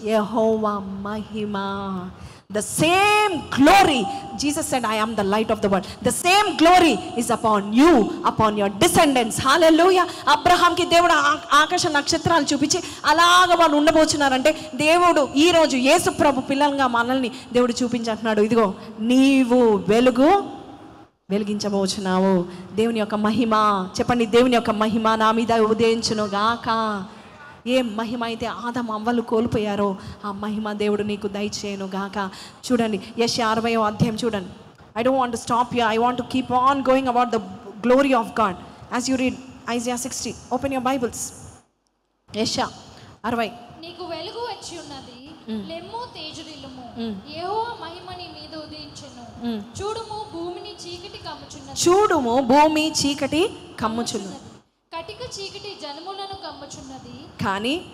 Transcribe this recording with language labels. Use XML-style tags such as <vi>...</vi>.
<te>Jehovah Mahima,</te> <en>the same glory. Jesus said, I am the light of the world. The same glory is upon you, upon your descendants. Hallelujah.</en> <te>అబ్రహాంకి దేవుడు ఆకాశ నక్షత్రాలు చూపించి అలాగ వాళ్ళు ఉండబోచున్నారంటే దేవుడు ఈరోజు యేసు ప్రభు పిల్లలుగా మనల్ని దేవుడు చూపించంటున్నాడు, ఇదిగో నీవు వెలుగు వెలిగించబోచున్నావు. దేవుని యొక్క మహిమ, చెప్పండి, దేవుని యొక్క మహిమ నా మీద ఉదయించును గాక. ఏ మహిమ అయితే ఆదాము అవ్వలు కోల్పోయారో ఆ మహిమ దేవుడు నీకు దయచేయను గాక. చూడండి యెషయా 60వ అధ్యాయం చూడండి.</te> <en>I don't want to stop here. I want to keep on going about the glory of God. As you read Isaiah 60, open your Bibles.</en> <te>యెషయా 60. నీకు వెలుగు వచ్చి ఉన్నది, లెమ్ము తేజరిల్లుము, యెహోవా మహిమ నీ మీద ఉదయించును. చూడుము భూమిని చీకటి కమ్ముచున్నది, చూడుము భూమి చీకటి కమ్ముచున్నది, కటిక చీకటి జనములను కమ్ముచున్నది, కానీ</te>